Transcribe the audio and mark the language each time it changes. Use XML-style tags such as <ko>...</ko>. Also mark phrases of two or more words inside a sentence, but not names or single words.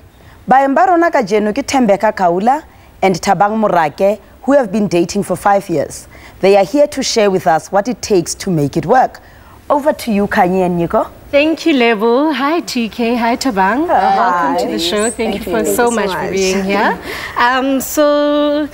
<tn>Baeng ba rona ka jeno ke Thembeka Kaula and Thabang Morake,</tn> <en>who have been dating for 5 years. They are here to share with us what it takes to make it work. Over to you, Kanye and Nyiko. Thank you, Lebo. Hi, TK. Hi, Thabang. Welcome to the show. Thank you so much for being here. So,</en>